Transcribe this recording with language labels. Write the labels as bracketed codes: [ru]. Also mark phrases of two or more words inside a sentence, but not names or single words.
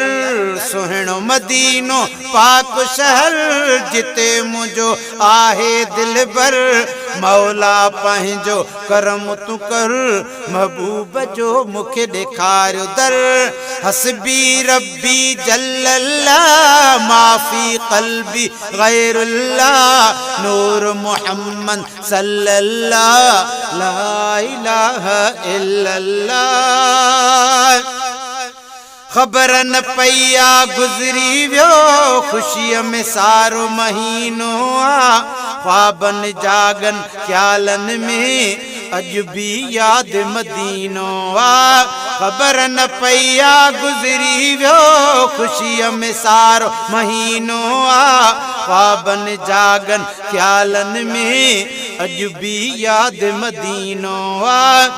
[sd] सुहिणो मदीनो पाक शहर जिते मुझो आहे दिलबर मौला पंहिंजो करम तू कर महबूब जो मुखे ॾेखारियो दर। [ar] حسبي ربي جل الله ما في قلبي غير الله نور محمد صلى الله لا إله إلا الله. [sd] खबर न पईया गुज़री वियो खुशीअ में सारो महीनो आ ख्वाबन जागन ख्यालन में अज भी याद मदीनो आ। खबर न पईया गुज़री वियो खुशीअ में सारो महीनो आ ख्वाबन जागन ख्यालन में अज भी याद मदीनो आ।